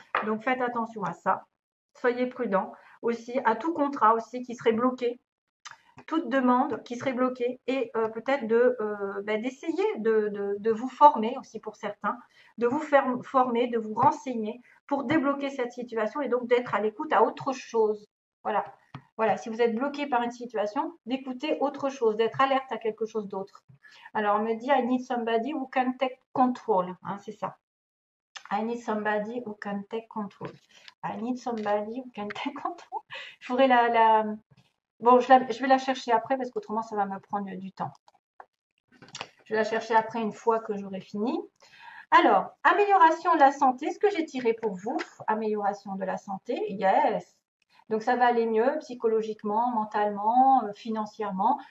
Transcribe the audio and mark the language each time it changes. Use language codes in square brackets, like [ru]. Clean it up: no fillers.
[fr] Donc faites attention à ça, soyez prudents aussi, à tout contrat aussi qui serait bloqué, toute demande qui serait bloquée et peut-être d'essayer de vous former aussi pour certains, de vous faire former, de vous renseigner pour débloquer cette situation et donc d'être à l'écoute à autre chose. Voilà. Voilà, si vous êtes bloqué par une situation, d'écouter autre chose, d'être alerte à quelque chose d'autre. Alors, on me dit, [en] I need somebody who can take control. [fr] Hein, c'est ça. [en] I need somebody who can take control. I need somebody who can take control. [fr] Je ferai Bon, je vais la chercher après parce qu'autrement, ça va me prendre du temps. Je vais la chercher après une fois que j'aurai fini. Alors, amélioration de la santé, ce que j'ai tiré pour vous, amélioration de la santé, yes. Donc, ça va aller mieux psychologiquement, mentalement, financièrement.